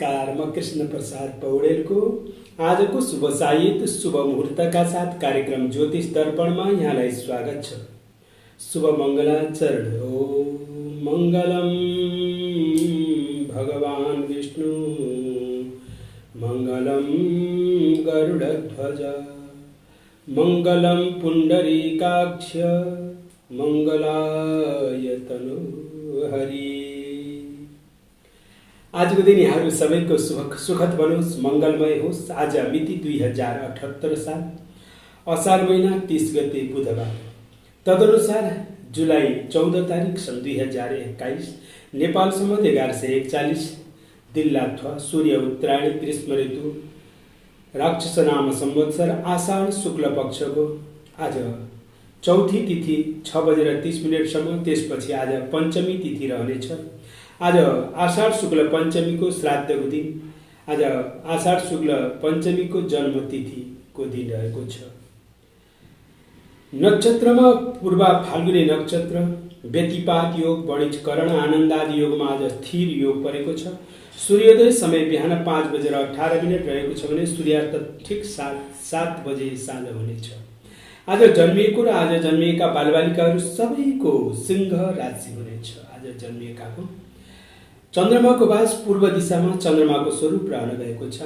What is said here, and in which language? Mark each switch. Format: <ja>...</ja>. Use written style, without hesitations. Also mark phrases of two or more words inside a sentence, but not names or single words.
<ne>नमस्कार। म कृष्ण प्रसाद पौडेलको आजको शुभ साहित्य शुभ मुहूर्तका साथ कार्यक्रम ज्योतिष दर्पणमा यहाँलाई स्वागत छ। शुभ मङ्गलाचरण।</ne> <sa>ओम मङ्गलम भगवान विष्णु मङ्गलम गरुडध्वज मङ्गलम पुण्डरीकाक्ष मङ्गलाय तनोहरि।</sa> <ne>आजको दिन यहाँहरू सबैको सुखद बनोस्, मङ्गलमय होस्। आज मिति 2078 साल असार महिना 30 गते बुधबार, तदनुसार जुलाई 14 तारिक सन् 2021 नेपाल सम्वत 1141 दिल्लाथवा सूर्य उत्तरायण ग्रीष्म ऋतु राक्षस नाम संवत्सर आषाढ शुक्ल पक्षको आज चौथी तिथि 6:30 त्यसपछि आज पञ्चमी तिथि रहनेछ। आज आषाढ शुक्ल पञ्चमीको श्राद्धको दिन, आज आषाढ शुक्ल पञ्चमीको जन्मतिथिको दिन रहेको छ। नक्षत्रमा पूर्वा फाल्गुनी नक्षत्र, व्यतिपात योग, वणिजकरण, आनन्दादि योगमा आज स्थिर योग परेको छ। सूर्योदय समय बिहान 5:18 रहेको छ भने सूर्यास्त ठिक 7 बजे साँझ हुनेछ। आज जन्मिएको र आज जन्मिएका बालबालिकाहरू सबैको सिंह राशि हुनेछ। आज जन्मिएकाको चन्द्रमाको बास पूर्व दिशामा चन्द्रमाको स्वरूप रहन गएको छ।</ne>